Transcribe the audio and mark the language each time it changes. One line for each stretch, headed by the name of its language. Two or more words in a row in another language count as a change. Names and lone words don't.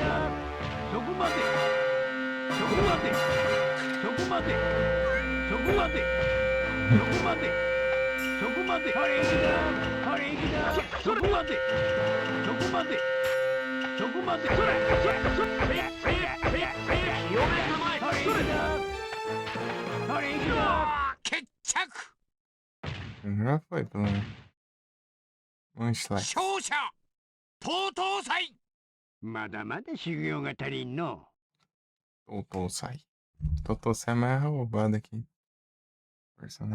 Japanese: そこまでそこまでそこまでそこまでそこまでそこまでほれ行くぞ。ほれ行くぞ。そこまでそこまでそこまでそれそれそれせやせやせやせや清めたまえほれ行くぞ。ほれ行くぞ。決着。
Portuguese: Já foi, pelo menos. Munchlax.
Japanese: 勝者TOTO祭。まだまだ修行が足りんの。
Portuguese: Totosai. Totosai é mais roubado aqui. Personagem.